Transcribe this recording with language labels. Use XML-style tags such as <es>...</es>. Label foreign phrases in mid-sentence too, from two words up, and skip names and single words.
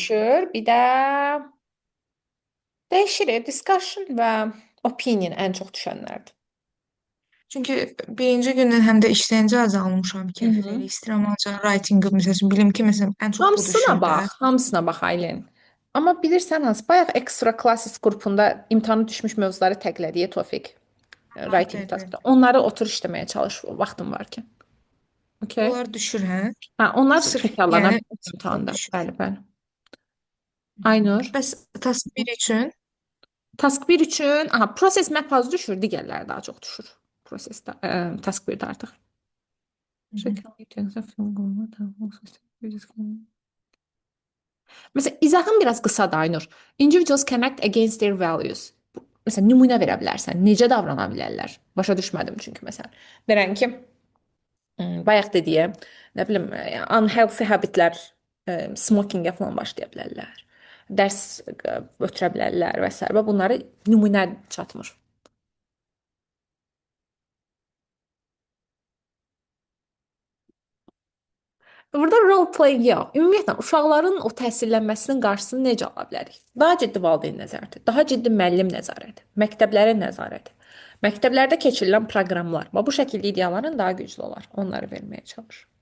<az>düşür, bir də dəyişir. Discussion və opinion ən çox düşənlərdir. Çünki birinci gündən həm də işləyincə azalmışam ki, Mhm. elə istəyirəm ancaq writing-ı məsəl üçün bilim ki, məsələn ən çox bu Hamısına düşür də. bax, hamısına bax Aylin. Amma bilirsən hansı, bayaq</az> <en>extra classes</en> <az>qrupunda imtahana düşmüş mövzuları təqlədiyə Tofiq. Writing bəli, taskda. Onları otur işləməyə çalış vaxtın varkən. Okay? Onlar düşür, hə? Onlar Sırf təkrarlanan yəni imtahanda. düşür. Bəli. Aynur. Bəs task 1 üçün Task 1 üçün, proses map az düşür, digərləri daha çox düşür. Prosesdə, task 1-də artıq. Məsələn, izahın biraz qısadır Aynur.</az> <en>Individuals can act against their values.</en> <az>Məsələn, nümunə verə bilərsən. Necə davrana bilərlər? Başa düşmədim çünki məsələn. Verən ki, bayaq dediyim, nə bilim,</az> <en>unhealthy habitlər,</en> <az>smokingə falan başlaya bilərlər. Dərs ötürə bilərlər və s. və bunları nümunə çatmır. Burada</az> <en>role playing</en> <az>yox. Ümumiyyətlə uşaqların o təhsillənməsinin qarşısını necə ala bilərik? Daha ciddi valideyn nəzarəti, daha ciddi müəllim nəzarəti, məktəblərin nəzarəti. Məktəblərdə keçirilən proqramlar. Bu şəkildə ideyaların daha güclü olar. Onları verməyə çalış.</az>